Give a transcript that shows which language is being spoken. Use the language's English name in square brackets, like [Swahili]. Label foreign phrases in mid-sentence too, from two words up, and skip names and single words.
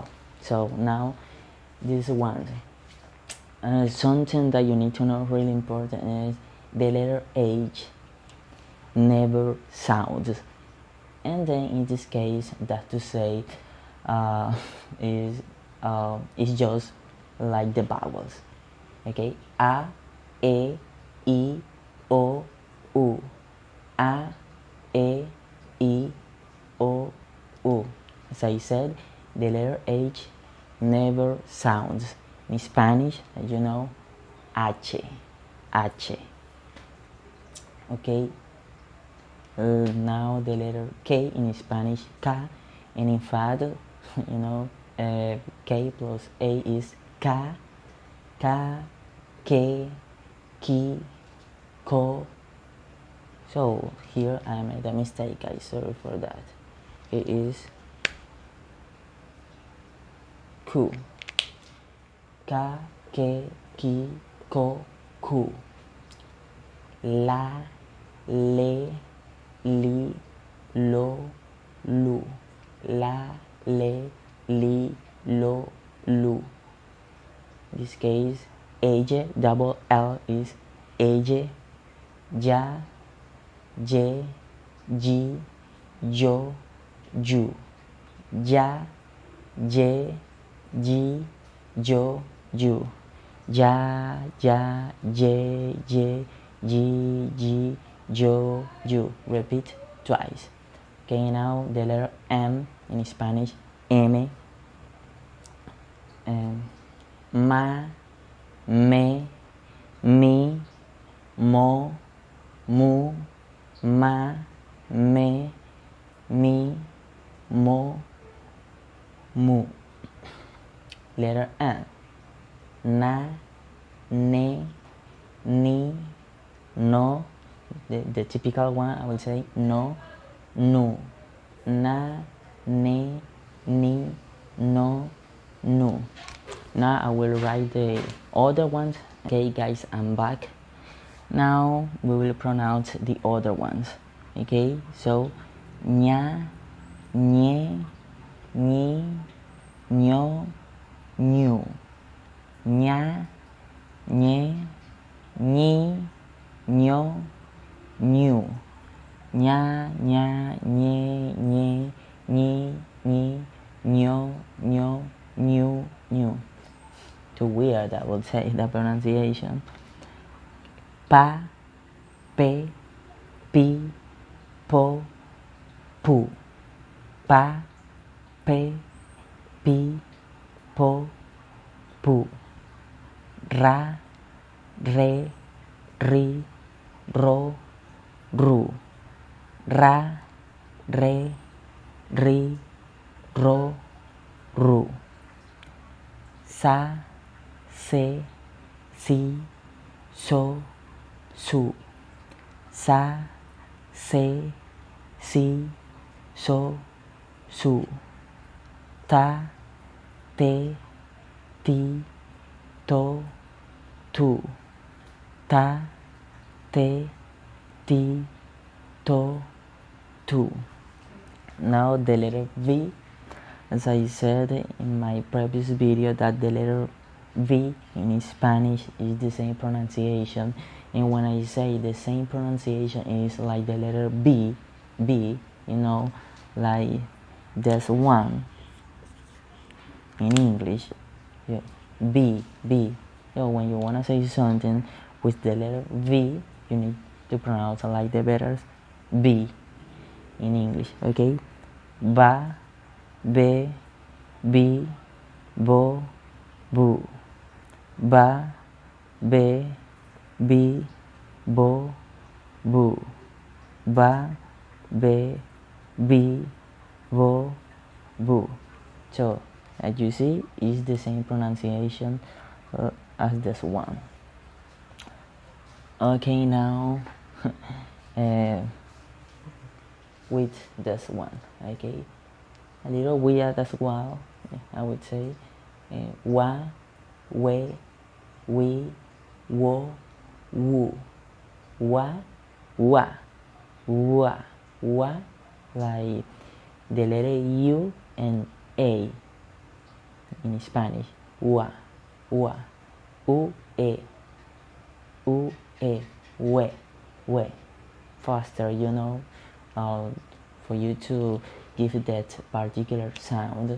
[English] So now this one, something that you need to know really important is the letter H never sounds And then in this case, that to say uh, is just like the vowels. [Spanish] Okay, a, e, I, o, u. A, e, I, o, u. [English] As I said, the letter H never sounds. In Spanish, as you know, H, H. Okay. Now the letter K in Spanish, K, and in fact, you know, K plus A is K, K, K, Ki, Ko. So here I made a mistake, guys. Sorry for that. It is Ku. [Spanish] Ka, Ke, Ki, Ko, Ku. La, Le, Li, Lo, Lu. La, Le, Li, Lo, Lu. [English] In this case, ella, double L is ella, [Spanish] ya, ye, ji, yo, you. Ya, ye, ji, yo, you. Ya, ye, ji, yo, you. [English] Repeat twice. Okay, now the letter M in Spanish, M. [Spanish] Ma, me, mi, mo, mu, ma, me, mi, mo, mu. [English] Letter N. [Spanish] Na, ne, ni, no. [English] The typical one, I will say no, nu. [Spanish] Na, ne, ni, no, nu. [English] Now I will write the other ones. Okay, guys, I'm back. Now we will pronounce the other ones. Okay, so [Spanish] ña, ñe, ñi, ño, ñu. Ña, ñe, ñi, ño, ñu. Ña, ñe, ñe, ñi, ño, ñu, ñu. [English] Too weird, I would say, the pronunciation. [Spanish] Pa, pe, pi, po, pu. Pa, pe, pi, po, pu. Ra, re, ri, ro, ru. Ra, re, ri, ro, ru. Sa, se, si, so, su. Sa, se, si, so, su. Ta, te, ti, to, tu. Ta, te, ti, to, tu. [English] Now the letter V, as I said in my previous video, that the letter V in Spanish is the same pronunciation, and when I say the same pronunciation is like the letter B, you know, like there's one in English, yeah, B. So when you wanna say something with the letter V, you need to pronounce like the letters B in English, okay? [Spanish] Ba, be, bi, bo, bu. Ba, be, bi, bo, bu. Ba, be, bi, bo, bu. [English] So as you see, it's the same pronunciation as this one. Okay, now with this one, okay, a little weird as well, I would say. [Spanish] Wa, we, wo, wu. Wa, wa, [English] like the letter U and A in Spanish. [Spanish] Wa, u, e, we. [English] Faster, you know, for you to give that particular sound.